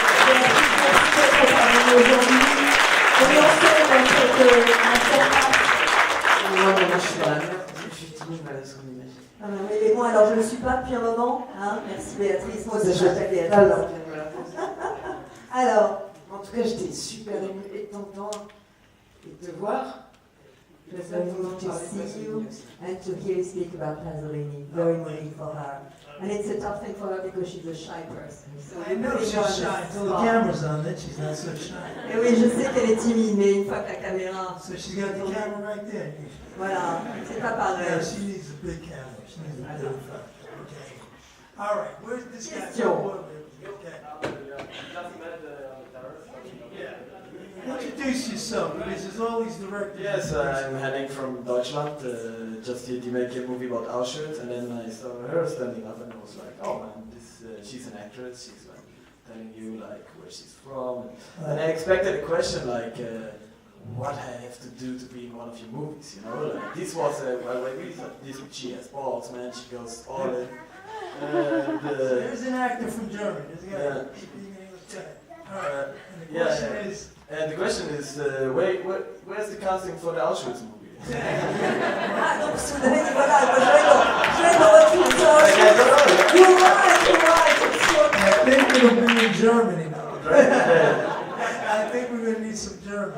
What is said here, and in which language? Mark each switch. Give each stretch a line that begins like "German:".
French: Béatrice, merci d'être parmi nous aujourd'hui. On est ensemble dans cette masterclass. Moi, je suis dans la merde, je suis timide, voilà ce qu'on imagine. Ah ben oui, mais moi, alors je ne le suis pas depuis un moment. Hein. Merci Béatrice, moi aussi je m'appelle Béatrice. Alors, en tout cas, j'étais super émue de t'entendre et de te voir.
English: very moved to see you and to hear you speak about Pasolini. Very moving for her. And it's a tough thing for her because she's a shy person. So I know she's shy. Until the camera's on, then she's not so shy.
French: Et oui, je sais qu'elle est timide, mais une fois que la caméra...
English: So she's got the camera right there.
French: Voilà, c'est pas pareil.
English: Yeah, she needs a big camera. She needs a big camera. Okay. All right, where's this guy? Okay. Introduce yourself, because there's all these directors. Yes, I'm heading from Deutschland, just here to make a movie about Auschwitz, and then I saw her standing up and I was like, oh man, she's an actress, she's like telling you like where she's from, and I expected a question like, what I have to do to be in one of your movies, you know, like this was, I really thought this, she has balls, man, she goes all in. There's an actor from Germany, there's a guy speaking English. Alright, and the question is, and the question is, where's the casting for the Auschwitz movie?
French: Ah, donc soudain, voilà, moi je vais dans votre film.
English: You're right. I think it'll be in Germany now. I think we're going to need some German.